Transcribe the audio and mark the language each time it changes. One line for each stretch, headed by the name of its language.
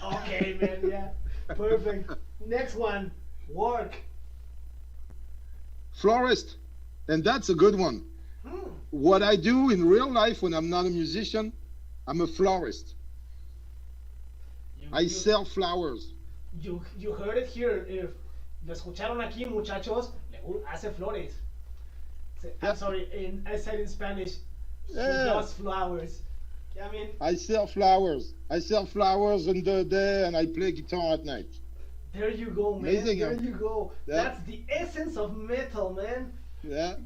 English: Okay, man, yeah. Perfect. Next one, work. Florist, and that's a good one. Hmm. What I do in real life when I'm not a musician, I'm a florist. I sell flowers. You heard it here.
Spanish: If lo escucharon aquí, muchachos, hace flores.
English: I'm sorry, I said in Spanish, he Yeah. does flowers. I mean, I sell flowers. I sell flowers in the day and I play guitar at night. there you go, man. Amazing, There huh? you go. Yeah. That's the essence of metal, man. Yeah.